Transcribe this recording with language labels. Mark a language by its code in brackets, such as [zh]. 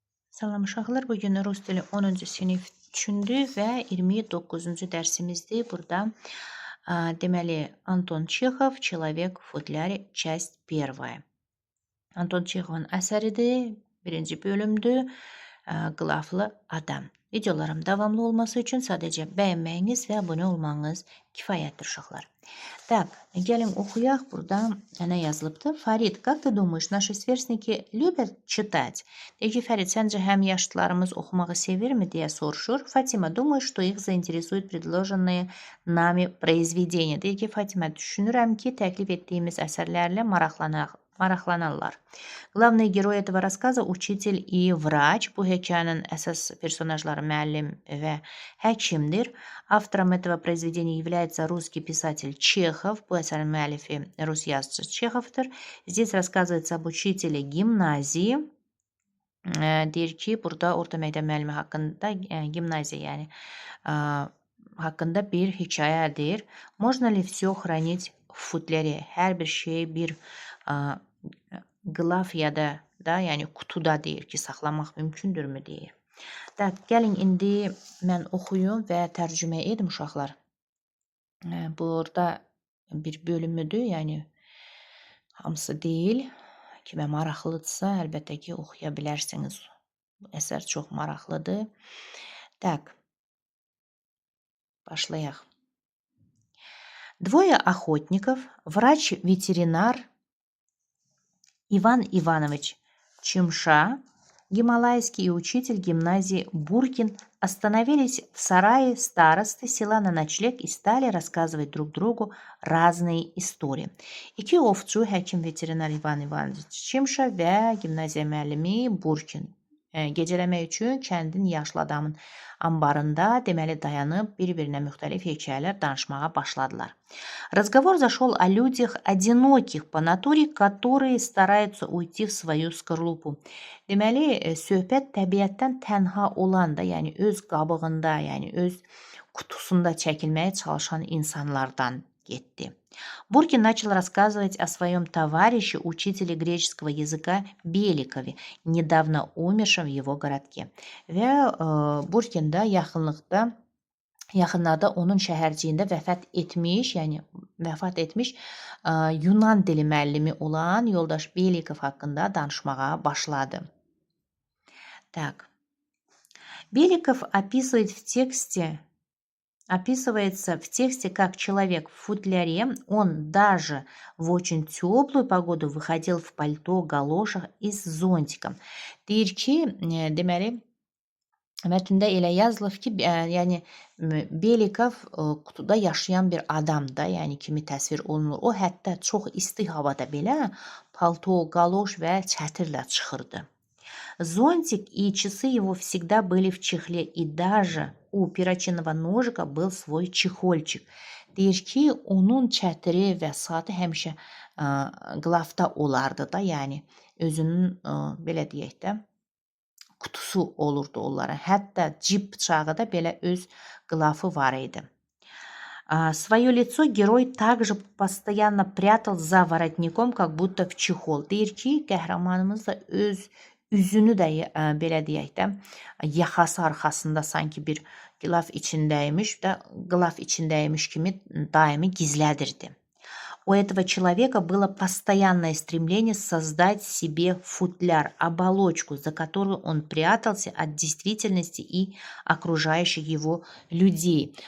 [az] Salam uşaqlar, bugün rus dili 10-cu sinif üçündür və 29-cu dərsimizdir. Burada deməli [ru] Anton Çexov, Человек в футляре, часть первая. [az] Anton Çexovun əsəridir, birinci bölümdür, qılaflı adam. Videolarım davamlı olması üçün sadəcə bəyənməyiniz və abunə olmanız kifayətdir uşaqlar. Так, gəlin oxuyaq. Burada nə yazılıbdır? [ru] Farid, как ты думаешь, наши сверстники любят читать? [az] Deyir ki, Farid, səncə həm yaşlılarımız oxumağı sevirmi deyə soruşur. [ru] Fatima, думаю, что их заинтересуют предложенные nami произведения. [az] Deyir ki, Fatima, düşünürəm ki, təklif etdiyimiz əsərlərlə maraqlanarlar. [ru] Главные герои этого рассказа учитель и врач. [az] Bu hekayənin əsas personajları müəllim və həkimdir. [ru] Автором этого произведения является русский писатель Чехов. [az] Bu əsərin müəllifi Rus yazıcı Çexovdur. [ru] Здесь рассказывается об учителе гимназии. [az] Deyir ki, burada orta məktəb müəllimi haqqında, gimnaziya yəni haqqında bir hekayədir. [ru] Можно ли все хранить в футляре? [az] Hər bir şey bir qlafyada da, yəni qutuda deyir ki, saxlamaq mümkündürmü deyir. Tak, gəlin indi mən oxuyum və tərcümə edim uşaqlar. Burada bir bölümüdür, yəni hamısı deyil. Kimə maraqlıdırsa, əlbəttə ki, oxuya bilərsiniz. Bu əsər çox maraqlıdır. Так, başlayaq. [ru] Двое охотников, врач-ветеринар Иван Иванович Чимша, гималайский и учитель гимназии Буркин остановились в сарае старосты села на ночлег и стали рассказывать друг другу разные истории. [az] İki ovçu, həkim veterinar İvan İvanoviç Çimşa və gimnaziya müəllimi Burkin gecələmək üçün kəndin yaşlı adamın ambarında deməli dayanıb bir-birinə müxtəlif hekayələr danışmağa başladılar. [ru] Разговор зашел о людях одиноких по натуре, которые стараются уйти в свою скорлупу. [az] Deməli, söhbət təbiətdən tənha olan da, yəni öz qabığında, yəni öz qutusunda çəkilməyə çalışan insanlardan getdi. [ru] Буркин начал рассказывать о своем товарище, учителе греческого языка Беликове, недавно умершем в его городке. [az] Və Burkin da yaxınlarda onun şəhərciyində vəfat etmiş Yunan dili müəllimi olan yoldaş Belikov haqqında danışmağa başladı. [ru] Так. Беликов описывается в тексте как человек в футляре. Он даже в очень теплую погоду выходил в пальто, галошах и с зонтиком. [az] Deyir ki, deməli, mətndə elə yazılıb ki, yəni Belikov qutuda yaşayan bir adam da, yəni kimi təsvir olunur. O hətta çox isti havada belə palto, galoş və çətirlə çıxırdı. [ru] Зонтик и часы его всегда были в чехле, и даже у перочинного ножика был свой чехольчик. [az] Deyir ki, onun çətiri və saatı həmişə qlafda olardı da, yəni özünün belə deyək də qutusu olurdu onlara. Hətta cib bıçağı da belə öz qlafı var idi. [ru] Свое лицо герой также постоянно прятал за воротником, как будто в чехол. [az] Deyir ki, qəhrəmanımız da öz üzünü də belə deyək də yaxası arxasında sanki bir qlaf içindəymiş kimi daimi gizlədirdi. [ru] У этого человека было постоянное стремление создать себе футляр, оболочку, за которую он прятался от действительности и окружающих его людей.